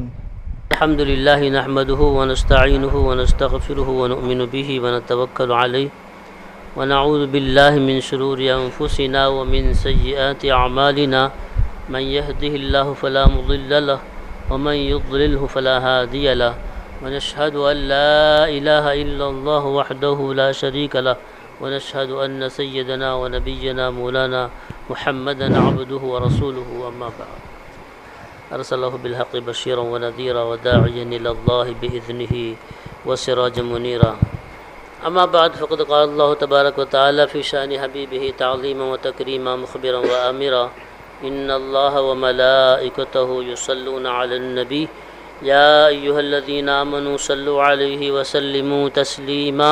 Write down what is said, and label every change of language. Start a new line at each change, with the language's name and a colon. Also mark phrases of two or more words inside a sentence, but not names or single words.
Arabic: الحمد لله نحمده ونستعينه ونستغفره ونؤمن به ونتوكل عليه ونعوذ بالله من شرور أنفسنا ومن سيئات أعمالنا من يهده الله فلا مضل له ومن يضلله فلا هادي له ونشهد أن لا إله إلا الله وحده لا شريك له ونشهد أن سيدنا ونبينا مولانا محمدا عبده ورسوله. أما بعد. أرسله بالحق بشيرا ونذيرا وداعيا إلى الله بإذنه وسراجا منيرا. أما بعد، فقد قال الله تبارك وتعالى في شأن حبيبه تعظيما وتكريما مخبرا وآمرا: إن الله وملائكته يصلون على النبي يا أيها الذين آمنوا صلوا عليه وسلموا تسليما.